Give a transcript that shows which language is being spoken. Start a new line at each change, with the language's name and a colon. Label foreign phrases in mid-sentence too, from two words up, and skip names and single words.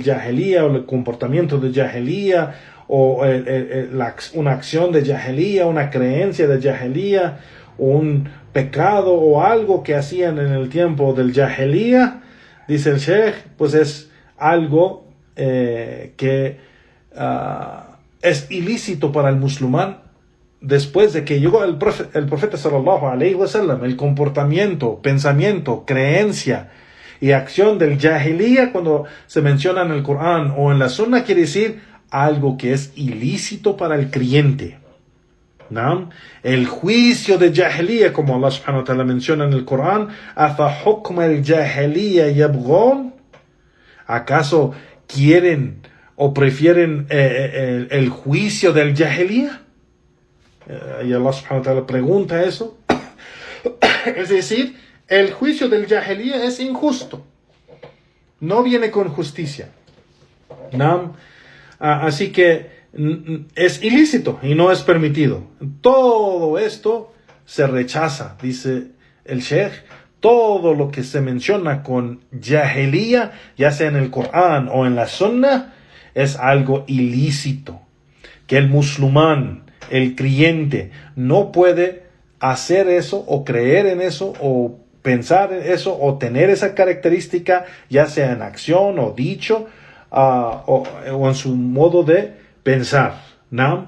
Spanish: jahiliya o el comportamiento del jahiliya o una acción de jahiliya, una creencia de jahiliya o un pecado o algo que hacían en el tiempo del jahiliya, dice el Sheikh, pues es algo que es ilícito para el musulmán después de que llegó el profeta
Arabic: صلى الله عليه وسلم.
Spanish: El comportamiento, pensamiento, creencia y acción del jahiliya, cuando se menciona en el Corán o en la Sunna, quiere decir algo que es ilícito para el creyente, ¿no? El juicio de jahiliya, como Allah
Arabic: سبحانه وتعالى
Spanish: menciona en el Corán,
Arabic: ¿أفحكم الجاهلية يبغون?
Spanish: ¿Acaso quieren o prefieren el juicio del jahiliya? Y Allah
Arabic: سبحانه وتعالى
Spanish: pregunta eso. Es decir, el juicio del jahiliya es injusto, no viene con justicia, ¿no? Así que es ilícito y no es permitido. Todo esto se rechaza, dice el Sheikh, todo lo que se menciona con jahiliya, ya sea en el Corán o en la Sunna, es algo ilícito, que el musulmán, el creyente, no puede hacer eso o creer en eso o pensar en eso o tener esa característica, ya sea en acción o dicho o en su modo de pensar, ¿no?